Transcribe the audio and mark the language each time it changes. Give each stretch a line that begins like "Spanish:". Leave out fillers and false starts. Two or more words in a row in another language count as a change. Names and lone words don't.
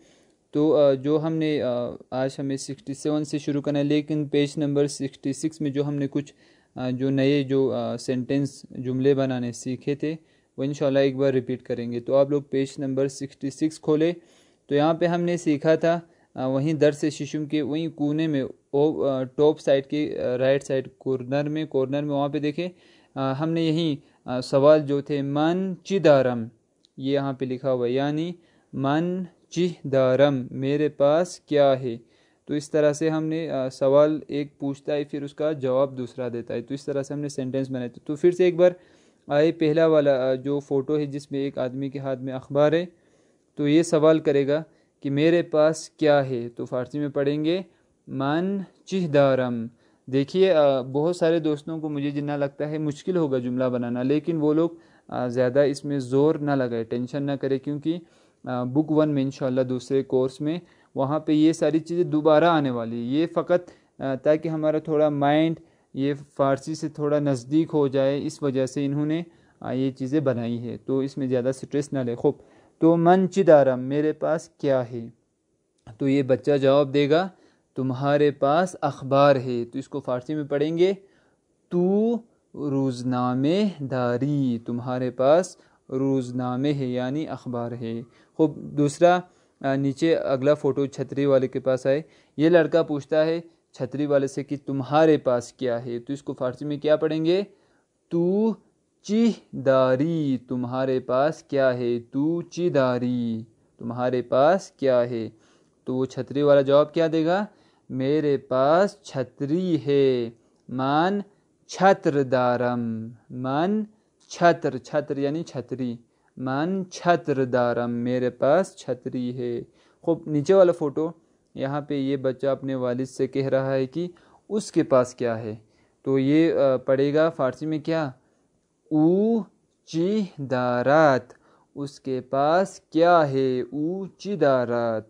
Urdu: تو جو ہم نے آج ہمیں 67 سے شروع کرنا ہے، لیکن
English: page number
Urdu: 66 میں جو ہم نے کچھ جو نئے جو سینٹنس جملے بنانے سیکھے تھے وہ انشاءاللہ ایک بار ریپیٹ کریں گے۔ تو آپ لوگ
English: page number
Urdu: 66 کھولے، تو یہاں پہ ہم نے سیکھا تھا وہیں درس ششم کے وہیں کونے میں
English: top side
Urdu: کے
English: right side corner
Urdu: میں وہاں پہ دیکھیں ہم نے یہیں سوال جو تھے
Persian: من چی دارم،
Urdu: یہ یہاں پہ لکھا ہوا ہے، یعنی
Persian: من چہ دارم
Urdu: میرے پاس کیا ہے۔ تو اس طرح سے ہم نے سوال ایک پوچھتا ہے، پھر اس کا جواب دوسرا دیتا ہے، تو اس طرح سے ہم نے سینٹنس بنائے تھے۔ تو پھر سے ایک بار آئے پہلا والا جو فوٹو ہے جس میں ایک آدمی کے ہاتھ میں اخبار ہے، تو یہ سوال کرے گا کہ میرے پاس کیا ہے، تو فارسی میں پڑھیں گے
Persian: من چہ دارم۔
Urdu: دیکھیے بہت سارے دوستوں کو مجھے جتنا لگتا ہے مشکل ہوگا جملہ بنانا، لیکن وہ لوگ زیادہ اس میں زور نہ لگائے، ٹینشن نہ کرے، کیونکہ بک 1 میں انشاءاللہ دوسرے کورس میں وہاں پہ یہ ساری چیزیں دوبارہ آنے والی، یہ فقط تاکہ ہمارا تھوڑا مائنڈ یہ فارسی سے تھوڑا نزدیک ہو جائے، اس وجہ سے انہوں نے یہ چیزیں بنائی ہے، تو اس میں زیادہ سٹریس نہ لے۔ خوب، تو
Persian: من چہ دارم
Urdu: میرے پاس کیا ہے، تو یہ بچہ جواب دے گا تمہارے پاس اخبار ہے، تو اس کو فارسی میں پڑھیں گے
Persian: تو روزنامے داری،
Urdu: تمہارے پاس روزنامے ہے یعنی اخبار ہے۔ خوب، دوسرا نیچے اگلا فوٹو چھتری والے کے پاس آئے، یہ لڑکا پوچھتا ہے چھتری والے سے کہ تمہارے پاس کیا ہے، تو اس کو فارسی میں کیا پڑھیں گے
Persian: تو چہ داری،
Urdu: تمہارے پاس کیا ہے،
Persian: تو چہ داری،
Urdu: تمہارے پاس کیا ہے۔ تو وہ چھتری والا جواب کیا دے گا، میرے پاس چھتری ہے،
Persian: من چھتر دارم، من چھتر
Urdu: یعنی چھتری،
Persian: من چھتر دارم
Urdu: میرے پاس چھتری ہے۔ خوب، نیچے والا فوٹو یہاں پہ یہ بچہ اپنے والد سے کہہ رہا ہے کہ اس کے پاس کیا ہے، تو یہ پڑھے گا فارسی میں کیا،
Persian: او چہ دارات،
Urdu: اس کے پاس کیا ہے،
Persian: او چہ دارات۔